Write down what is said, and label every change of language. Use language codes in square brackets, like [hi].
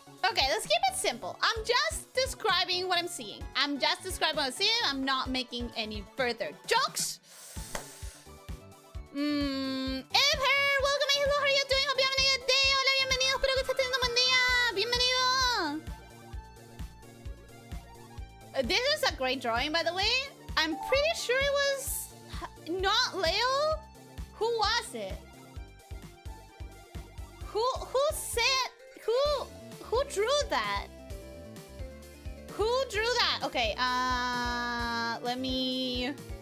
[en] Okay, let's keep it simple. I'm just describing what I'm seeing. I'm not making any further jokes. Ever, welcome. Hello, how are you doing? Hope you're having a good day. [es] Hola, bienvenido. Espero que estés teniendo un buen día. Bienvenido. [en] This is a great drawing, by the way. I'm pretty sure it was not Leo. Who was it? Who drew that? Who drew that? Okay, let me...